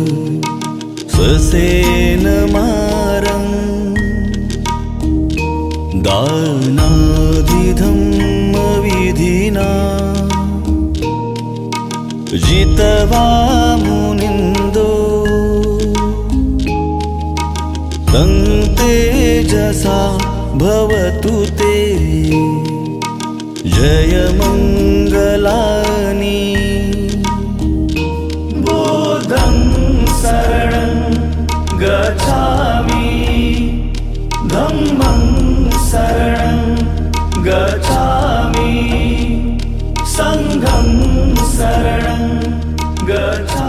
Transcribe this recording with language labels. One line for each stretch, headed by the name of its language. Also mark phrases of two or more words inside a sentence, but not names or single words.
Pali: ससेनमारं दानादिधम्मविधिना जित्वा मुनिन्दो तं तेजसा भवतु ते जयमङ्गलानि। बुद्धं शरणं गच्छामि, धम्मं शरणं गच्छामि, संघं शरणं गच्छामि।